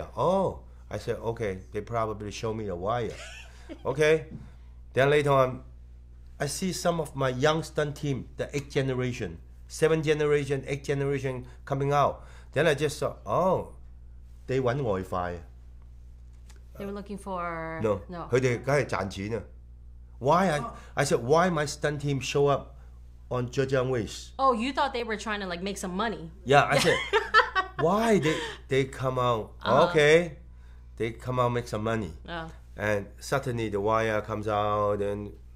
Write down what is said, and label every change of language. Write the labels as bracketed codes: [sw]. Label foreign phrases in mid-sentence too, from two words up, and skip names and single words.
[en] Oh, I said, okay, they probably show me a wire. Okay. Then later on, I see some of my young stunt team, the 8th generation, 7th generation, 8th generation coming out. Then I just saw, oh, they want Wi-Fi. They were looking for... No. [yue] 佢哋梗係賺錢啊. [en] Why? I said, why my stunt team show up on Zhejiang Ways? Oh, you thought they were trying to like make some money. Yeah, I said, why they come out? Okay, they come out make some money. And suddenly the wire comes out and...